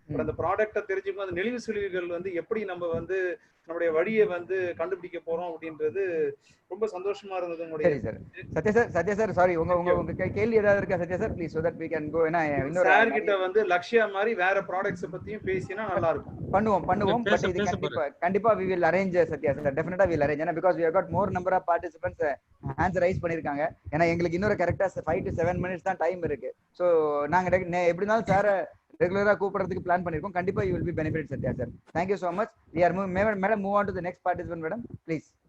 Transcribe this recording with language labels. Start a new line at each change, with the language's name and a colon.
Tamil: அந்த ப்ராடக்டை தெரிஞ்சுக்கணும், அந்த நெளிவு சுழிவுகள் வந்து எப்படி நம்ம வந்து நம்முடைய வழியை வந்து கண்டுபிடிக்க போறோம் அப்படின்றது ரொம்ப சந்தோஷமா இருந்தது. சத்யா சார் சாரி, உங்க கேள்வி ஏதாவது இருக்கா Sathya sir?
English: Please so that we can go.
Tamil: ஏனா இன்னொரு சார் கிட்ட வந்து லக்ஷ்யா மாதிரி வேற ப்ராடக்ட்ஸ் பத்தியும் பேசினா நல்லா இருக்கும். பண்ணுவோம்
English: but
Tamil: இது கண்டிப்பா
English: we will arrange Sathya sir, definitely we will arrange.
Tamil: ஏனா
English: because we have got more number of participants hands raise
Tamil: பண்ணிருக்காங்க. ஏனா எங்களுக்கு இன்னொரு கரெக்ட்டா
English: 5 to 7 minutes
Tamil: தான் டைம் இருக்கு. சோ நாங்க எப்படினாலும் சார் ரெகுலரா கூப்பிடுறதுக்கு பிளான் பண்ணிருக்கோம். கண்டிப்பா
English: you will be benefit Sathya sir. Thank you so much. We are madam move on to the next participant madam please.